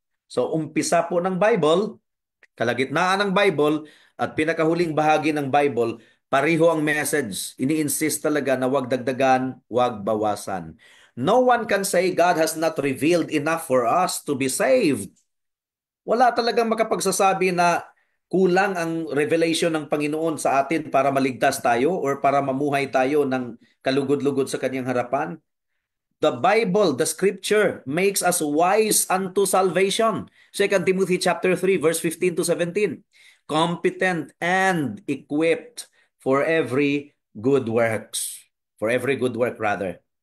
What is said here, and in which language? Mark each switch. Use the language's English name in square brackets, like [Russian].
[Filipino] So umpisa po ng Bible, kalagitnaan ng Bible, at pinakahuling bahagi ng Bible, pareho ang message. Ini-insist talaga na wag dagdagan, wag bawasan. [English] No one can say God has not revealed enough for us to be saved. [Filipino] Wala talagang makapagsasabi na kulang ang revelation ng Panginoon sa atin para maligtas tayo or para mamuhay tayo ng kalugod-lugod sa kanyang harapan. [English] The Bible, the scripture, makes us wise unto salvation. 2 Timothy chapter 3, verse 15 to 17. Competent and equipped for every good works. For every good work, rather.